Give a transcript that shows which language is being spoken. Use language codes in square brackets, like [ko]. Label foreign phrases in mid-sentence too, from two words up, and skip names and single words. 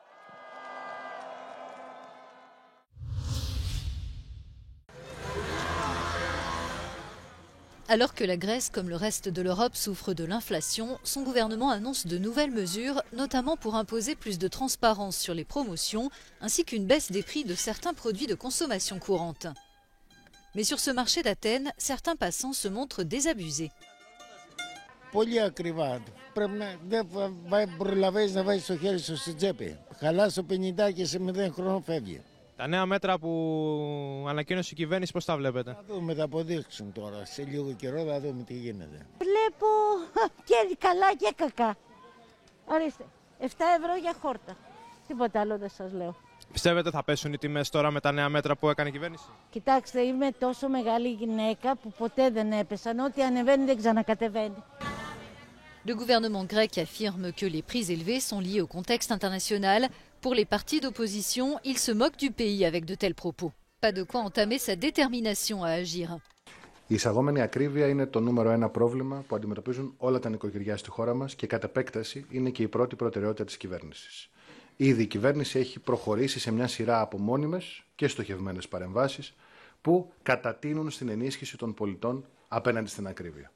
[fr] Alors que la Grèce, comme le reste de l'Europe, souffre de l'inflation, son gouvernement annonce de nouvelles mesures, notamment pour imposer plus de transparence sur les promotions, ainsi qu'une baisse des prix de certains produits de consommation courante. Mais sur ce marché d'Athènes, certains passants se montrent désabusés. [el] Πολύ ακριβά. Πρέπει να δεν προλαβαίνεις να βάζεις το χέρι σου στην τσέπη. Χαλάς το 50 και σε 0 χρόνο φεύγει. Τα νέα μέτρα που ανακοίνωσε η κυβέρνηση, πώς τα βλέπετε? Θα δούμε, θα αποδείξουν τώρα. Σε λίγο καιρό θα δούμε τι γίνεται. Βλέπω και καλά και κακά. Ορίστε, 7 ευρώ για χόρτα. Τίποτα άλλο δεν σας λέω. Πιστεύετε θα πέσουν οι τιμές τώρα με τα νέα μέτρα που έκανε η κυβέρνηση? Κοιτάξτε, είμαι τόσο μεγάλη γυναίκα που ποτέ δεν έπεσαν. Ό,τι ανεβαίνει δεν ξανακατεβαίνει. [fr] Le gouvernement grec affirme que les prix élevés sont liés au contexte international. Pour les partis d'opposition, ils se moquent du pays avec de tels propos. Pas de quoi entamer sa détermination à agir. [el] Η εισαγόμενη ακρίβεια είναι το νούμερο ένα πρόβλημα που αντιμετωπίζουν όλα τα νοικοκυριά στη χώρα μας και κατ' επέκταση είναι και η πρώτη προτεραιότητα της κυβέρνησης. Ήδη η κυβέρνηση έχει προχωρήσει σε μια σειρά από μόνιμες και στοχευμένες παρεμβάσεις που κατατείνουν στην ενίσχυση των πολιτών απέναντι στην ακρίβεια.